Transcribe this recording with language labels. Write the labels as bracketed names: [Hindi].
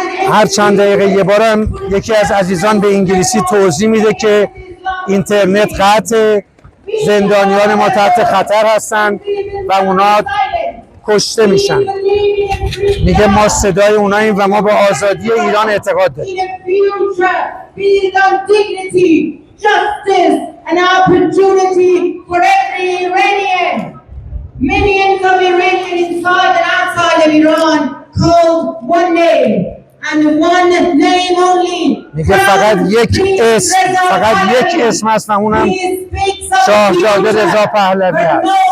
[Persian] هر چند دقیقه یه بارم یکی از عزیزان به انگلیسی توضیح میده که اینترنت قطع، زندانیان ما تحت خطر هستن و اونا کشته میشن. میگه ما صدای اوناییم و ما به آزادی ایران اعتقاد داریم. [English] Millions of Iranians inside and outside of Iran called one name and one name only. [Persian] میگه فقط یک اسم هست و اونم شاهزاده رضا پهلوی هست.